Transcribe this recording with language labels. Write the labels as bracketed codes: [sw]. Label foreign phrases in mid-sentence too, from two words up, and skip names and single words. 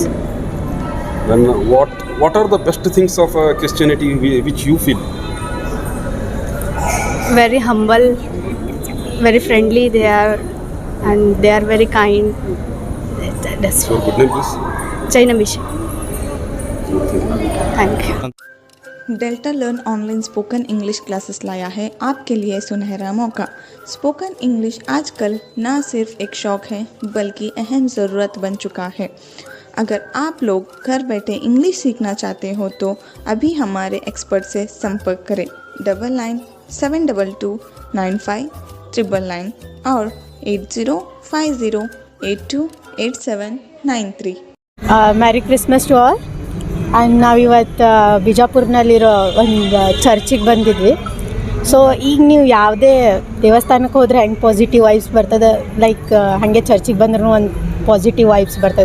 [en] Then what are the best things of Christianity which you feel? Very humble, very friendly they are, and they are very kind. That's Your good name, please. Jainamish. Thank you. [hi] डेल्टा लर्न [en] online spoken English classes [hi] लाया है आपके लिए सुनहरा मौका। [en] spoken English [hi] आजकल ना सिर्फ एक शौक़ है बल्कि अहम ज़रूरत बन चुका है। अगर आप लोग घर बैठे इंग्लिश सीखना चाहते हो तो अभी हमारे एक्सपर्ट से संपर्क करें 9972295999 और 8050828793। [en] Merry Christmas to all. [kn] ಆ್ಯಂಡ್ ನಾವಿವತ್ತು ಬಿಜಾಪುರ್ನಲ್ಲಿರೋ ಒಂದು ಚರ್ಚಿಗೆ ಬಂದಿದ್ವಿ. ಸೊ ಈಗ ನೀವು ಯಾವುದೇ ದೇವಸ್ಥಾನಕ್ಕೆ ಹೋದರೆ ಹೆಂಗೆ [en] positive vibes [kn] ಬರ್ತದೆ, ಲೈಕ್ ಹಾಗೆ ಚರ್ಚಿಗೆ ಬಂದ್ರೂ ಒಂದು [en] positive vibes [kn] ಬರ್ತದೆ.